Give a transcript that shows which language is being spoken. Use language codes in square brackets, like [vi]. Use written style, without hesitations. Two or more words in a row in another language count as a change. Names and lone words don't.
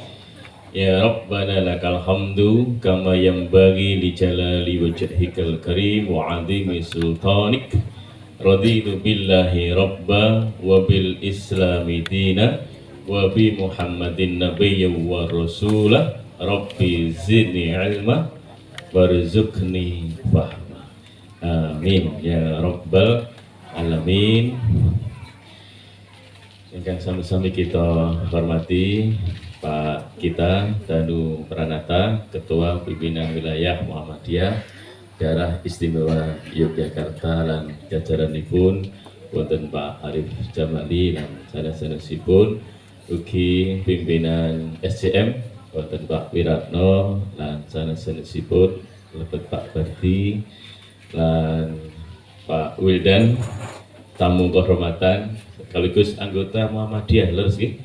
[ar] يا ربنا لك الحمد كما ينبغي لجلال وجهك الكريم وعظيم سلطانك. رضيت بالله ربا وبالإسلام دينا وبمحمد نبيا ورسولا. رب زدني علما وارزقني فهما. آمين يا رب العالمين. [jv] Ingkang sami-sami kita hormati Pak kita Danu Pranata, Ketua Pimpinan Wilayah Muhammadiyah Daerah Istimewa Yogyakarta lan jajaranipun wonten Pak Arif Jamali lan sanes-sanesipun ugi pimpinan SCM wonten Pak Wiratno lan sanes-sanesipun lebet Pak Bardi lan Pak Wildan, [id] tamu kehormatan sekaligus anggota Muhammadiyah [jv] leres nggih.